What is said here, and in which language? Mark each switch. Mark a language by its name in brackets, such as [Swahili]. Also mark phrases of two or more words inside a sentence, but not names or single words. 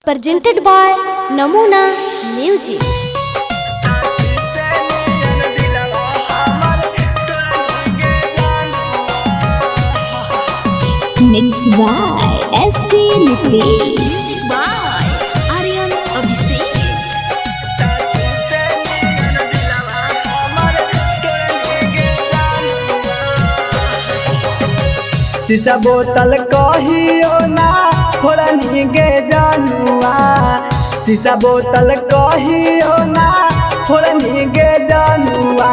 [English] presented by Namuna Music. Mixed by SP Nitish. by Aryan Abhishek. [Maithili] शीशा बोतल कहियो ना फोड़नी गे जानुआ। शीशा बोतल कहियो ना फोड़नी गे जानुआ।